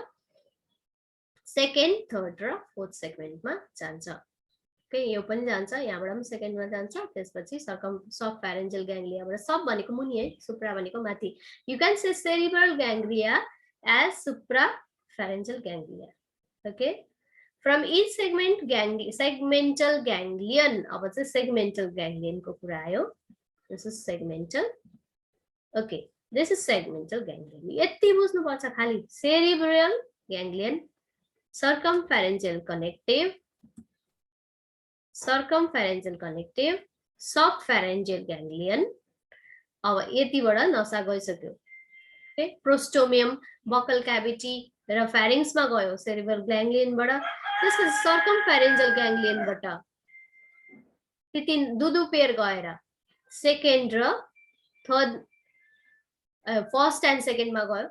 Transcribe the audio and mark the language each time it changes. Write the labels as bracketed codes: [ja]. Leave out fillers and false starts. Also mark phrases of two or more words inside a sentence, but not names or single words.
[en] second, third [ne] र [en] fourth segmentमा [ne] जान्छ. ओके, यो पनि जान्छ, यहाँबाट पनि सेकेन्डमा जान्छ. त्यसपछि [en] subpharyngeal gangliaबाट, [ne] सब भनेको मुनि है, सुप्रा भनेको माथि. [en] you can say cerebral ganglia as suprapharyngeal ganglia. okay, from each segment segmental ganglion. [ne] अब चाहिँ segmental ganglion को कुरा आयो. [en] this is segmental. okay, this is segmental ganglion. [ne] यति बुझ्नुपर्छ खाली. [en] cerebral ganglion, circumpharyngeal connective, subpharyngeal ganglion. [ne] अब यतिबाट नसा गइसक्यो. ओके, प्रोस्टोमियम, [en] buccal cavity [ne] र फेरिङ्समा गयो [en] cerebral ganglionबाट. [ne] त्यसपछि [en] circumpharyngeal ganglionबाट [ne] दुई पेयर गएर सेकेन्ड र थर्ड, [en] first and secondमा [ne] गयो.